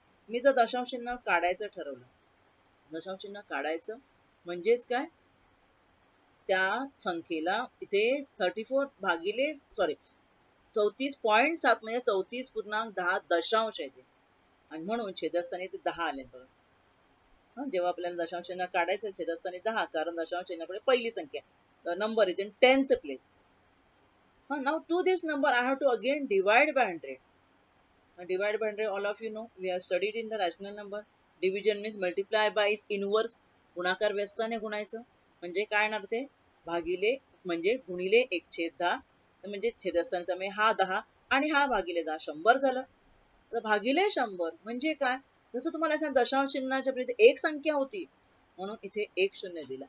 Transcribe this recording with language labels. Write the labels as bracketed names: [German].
[Marathi] मी जर दशांश चिन्ह काढायचं ठरवलं, दशांश चिन्ह काढायचं म्हणजेच काय, त्या संख्येला इथे 34 भागिले 34.7 म्हणजे 34.10 दशांश येते आणि म्हणून छेदस्थानी ते 10 आले बघा. जेव्हा आपल्याला दशांश चिन्ह काढायचं छेदस्थानी 10, कारण दशांश चिन्हापुढे पहिली संख्या, [English] the number is in 10th place. Now to this number I have to again divide by 100. Divide by 100, all of you know, we have studied in the rational number. Division means multiply by is inverse. [Marathi] गुणाकार व्यस्ताने गुणायचं म्हणजे काय येणार ते, भागिले म्हणजे गुणिले 1/10, म्हणजे छेदस्थानी त्यामुळे हा 10 आणि हा भागिले 10, 100 झालं. तर भागिले 100 म्हणजे काय, जसं तुम्हाला सांग दशांश चिन्हाच्या इथे एक संख्या होती म्हणून इथे एक शून्य दिलं.